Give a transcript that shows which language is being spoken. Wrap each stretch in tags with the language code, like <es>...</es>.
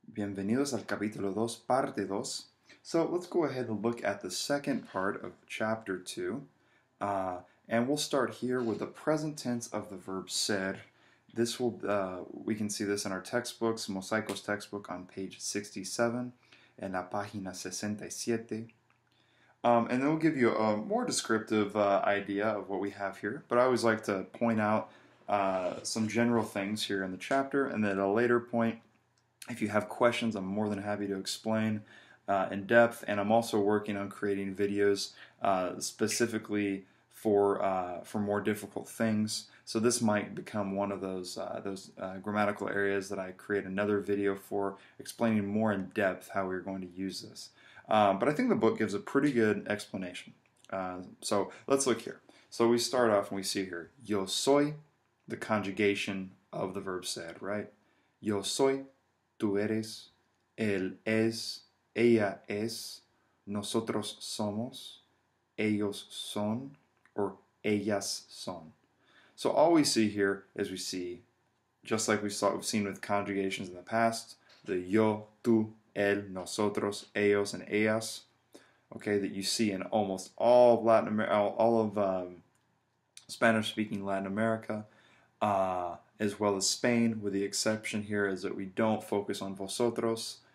<es>Bienvenidos al Capítulo 2, Parte 2.</es> <en>So let's go ahead and look at the second part of Chapter 2. And we'll start here with the present tense of the verb ser. This will, we can see this in our textbooks, Mosaico's textbook on page 67,</en> <es>en la página 67.</es> <en>And then we'll give you a more descriptive idea of what we have here. But I always like to point out some general things here in the chapter, and then at a later point, if you have questions, I'm more than happy to explain in depth. And I'm also working on creating videos specifically for more difficult things. So this might become one of those grammatical areas that I create another video for, explaining more in depth how we're going to use this. But I think the book gives a pretty good explanation. So let's look here. So we start off and we see here,</en> <es>yo soy,</es> <en>the conjugation of the verb ser, right?</en> <es>Yo soy, tú eres, él es, ella es, nosotros somos, ellos son, or ellas son.</es> <en>So all we see here is we see, just like we've seen with conjugations in the past, the yo, tú, él, nosotros, ellos, and ellas, okay, that you see in almost all of Latin America, all of Spanish-speaking Latin America, as well as Spain, with the exception here is that we don't focus on vosotros.</en>